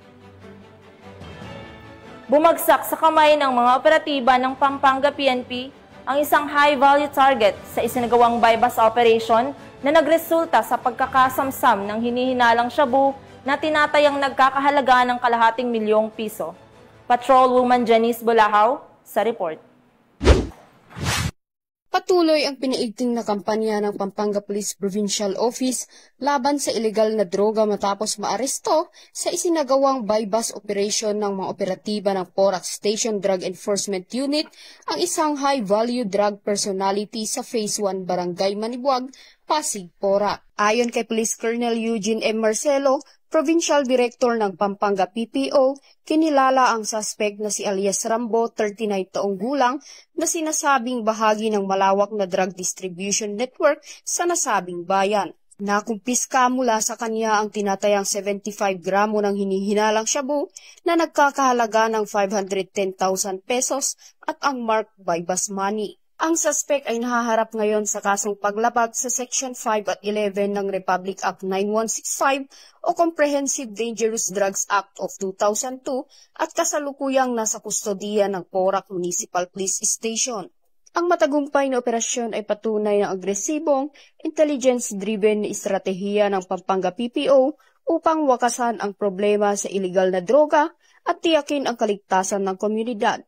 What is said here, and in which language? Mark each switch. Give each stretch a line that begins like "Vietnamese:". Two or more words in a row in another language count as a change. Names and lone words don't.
Filipino: Bumagsak sa kamay ng mga operatiba ng Pampanga PNP ang isang
English: high-value target
Filipino: sa isinagawang
English: bypass operation
Filipino: na nagresulta sa pagkakasamsam ng hinihinalang shabu na tinatayang nagkakahalaga ng ₱250,000. Patrolwoman Janice Bolahaw sa report. Patuloy ang piniigting na kampanya ng Pampanga Police Provincial Office laban sa ilegal na droga matapos maaresto sa isinagawang
English: bypass operation
Filipino: ng mga operatiba ng Porac Station Drug Enforcement Unit ang isang
English: high-value drug personality
Filipino: sa Phase 1 Barangay Manibuag, Pasig, Porac. Ayon kay Police Colonel Eugene M. Marcelo,
English: Provincial Director
Filipino: ng Pampanga PPO, kinilala ang suspect na si alias Rambo, 39 taong gulang, na sinasabing bahagi ng malawak na
English: drug distribution network
Filipino: sa nasabing bayan. Nakumpiska mula sa kanya ang tinatayang 75 gramo ng hinihinalang shabu na nagkakahalaga ng 510,000 pesos at ang
English: marked bypass money.
Filipino: Ang suspect ay nahaharap ngayon sa kasong paglabag sa Section 5 at 11 ng Republic Act 9165 o Comprehensive Dangerous Drugs Act of 2002 at kasalukuyang nasa kustodiya ng Porac Municipal Police Station. Ang matagumpay na operasyon ay patunay ng agresibong, intelligence-driven na estratehiya ng Pampanga PPO upang wakasan ang problema sa iligal na droga at tiyakin ang kaligtasan ng komunidad.